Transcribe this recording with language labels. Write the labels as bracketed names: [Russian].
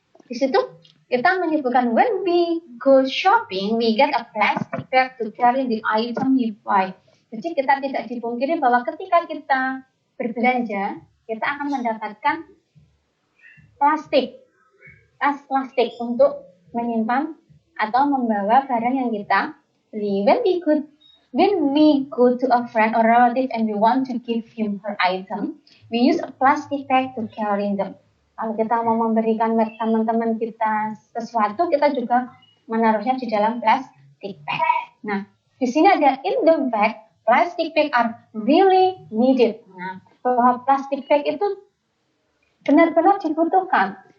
[Indonesian] Di situ kita menyebutkan [English] when we go shopping, we get a plastic bag to carry the item we buy. [Indonesian] Jadi kita tidak dipungkiri bahwa ketika kita berbelanja, kita akan mendapatkan tas plastik untuk menyimpan atau membawa barang yang kita beli. [English] When we go to a friend or relative and we want to give him her item, we use a plastic bag to carry them. [Indonesian] Kalau kita mau memberikan teman-teman kita sesuatu, kita juga menaruhnya di dalam plastic bag. [English] Nah, [Indonesian] di sini ada [English] in the bag, plastic bag are really needed. [Indonesian] Nah, bahwa plastic bag itu benar-benar dibutuhkan.